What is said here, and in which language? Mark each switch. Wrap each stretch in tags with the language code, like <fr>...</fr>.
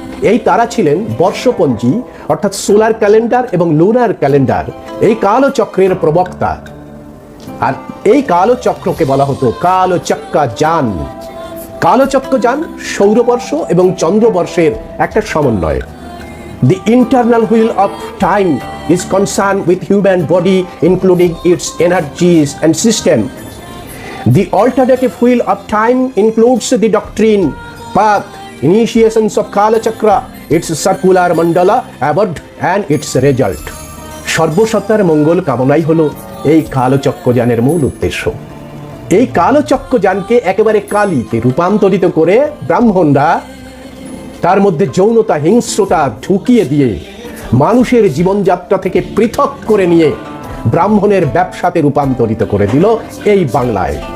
<bn>এই তারা ছিলেন বর্ষপঞ্জি অর্থাৎ সোলার ক্যালেন্ডার এবং লুনার ক্যালেন্ডার, এই কালচক্রের প্রবক্তা। আর এই কালচক্রকে বলা হতো কালচক্র যান। কালচক্র যান সৌরবর্ষ এবং চন্দ্রবর্ষের একটা সমন্বয়।</bn> <en>The internal wheel of time is concerned with human body including its energies and system. The alternative wheel of time includes the doctrine, path, initiations of Kala Chakra, its circular mandala, abode and its result.</en> <bn>সর্বসত্তার মঙ্গল কামনাই হলো এই কালচক্রযানের মূল উদ্দেশ্য। এই কালচক্রযানকে একেবারে কালীতে রূপান্তরিত করে ব্রাহ্মণরা তার মধ্যে যৌনতা, হিংস্রতা ঢুকিয়ে দিয়ে মানুষের জীবনযাত্রা থেকে পৃথক করে নিয়ে ব্রাহ্মণের ব্যবসাতে রূপান্তরিত করে দিল এই বাংলায়।</bn>